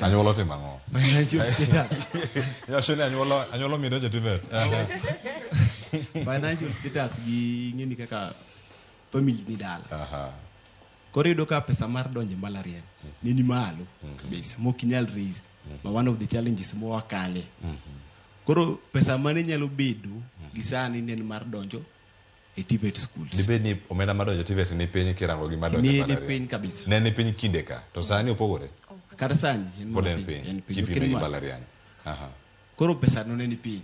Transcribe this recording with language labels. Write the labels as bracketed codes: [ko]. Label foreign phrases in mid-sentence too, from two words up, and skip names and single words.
[luo] Anyuola timo ang'o? [en] Financial status. [luo] Ya shoni anyuola mi donjo TVET. [en] Financial status [luo] gi ng'eni kaka family ni dala. Koro iyudo ka pesa mar donjo mbalariany ni malo kabisa mokinyal raise. [en] But one of the challenges mo wakale. [luo] Koro pesa mane nyalo bedo gi sani nen mar donjo e TVET schools. Dibed ni omenda madonjo TVET ni piny kirango gi madonjo mbalariany. Ni piny kabisa. Ne ni piny kinde ka. To sani opogore? Kata sani pod en piny. Kipime gi mbalariany. Koro pesa no ne ni piny.